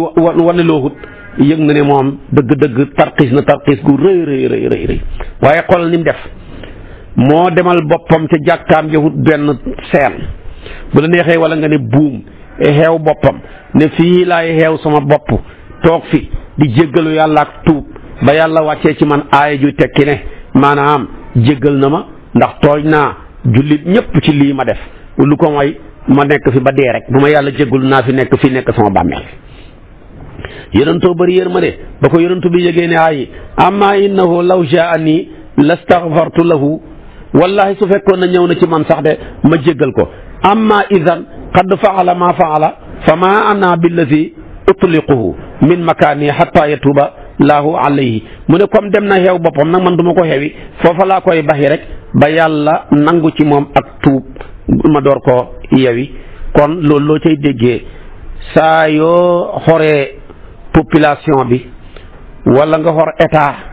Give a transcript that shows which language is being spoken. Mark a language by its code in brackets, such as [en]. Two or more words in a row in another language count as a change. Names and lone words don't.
[wo] wane loo wut yëg na ne moom dëgg tarxiis gu rëy waaye xoolal ni mu def moo demal boppam ca jàkkaam ja wut benn seen bu la neexee wala nga ne buum xeew boppam ne fii laay xeew sama bopp toog fi di jéggalu yàlla ak tuub ba yàlla wàccee ci man aaya ju tekki ne maanaam jéggal na ma ndax tooñ naa jullit ñëpp ci lii ma def lu ko mooy ma nekk fi ba dee rek bu ma yàlla jéggul naa fi nekk sama bàmmeel yonentoo bëri yërmande ba ko yonentu bi yëgee ne ay [ar] أما إنه لو جاءني لاستغفرت له [wo] wallahi su fekkoon na ñëw na ci man sax de ma jéggal ko [ar] أما إذ قد فعل ما فعل فما أنا بالذي أطلقه من مكاني حتى يتوب الله عليه [wo] mu ne comme dem na xeew boppam nag man du ma ko xewi foofa laa koy baxi rek ba yàlla nangu ci moom ak tuub ma door ko yewi kon loolu loo cay déggee saa yoo xoree population bi wala nga xor état